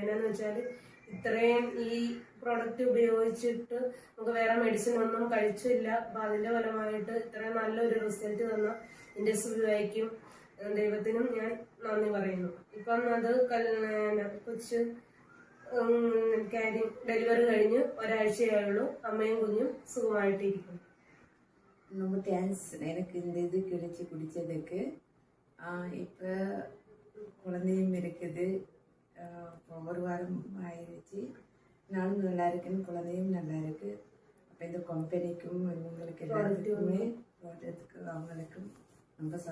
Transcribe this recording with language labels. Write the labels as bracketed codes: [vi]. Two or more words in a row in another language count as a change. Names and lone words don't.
[ml] എന്നാന്ന് വെച്ചാൽ ഇത്രയും ഈ പ്രോഡക്റ്റ് ഉപയോഗിച്ചിട്ട് നമുക്ക് വേറെ മെഡിസിൻ ഒന്നും കഴിച്ചില്ല. അപ്പം അതിൻ്റെ ഫലമായിട്ട് ഇത്രയും നല്ലൊരു റിസൾട്ട് തന്ന ഇൻഡസ്ട്രിക്കും ദൈവത്തിനും ഞാൻ നന്ദി പറയുന്നു. ഇപ്പം അത് കൊച്ച് ഡെലിവറി കഴിഞ്ഞ് ഒരാഴ്ചയായുള്ളൂ. അമ്മയും കുഞ്ഞും സുഖമായിട്ടിരിക്കുന്നു. [ta] ரொம்ப தேங்க்ஸ் எனக்கு இந்த இது கிடைச்சி குடித்ததுக்கு. இப்போ குழந்தையும் இருக்குது. ஒரு வாரம் ஆயிடுச்சு. நானும் நல்லா இருக்குன்னு குழந்தையும் நல்லா இருக்கு. அப்போ இந்த கம்பெனிக்கும் இவங்களுக்கு எல்லாத்துக்குமே போடுறதுக்கு அவங்களுக்கும் ரொம்ப சந்தோஷம்.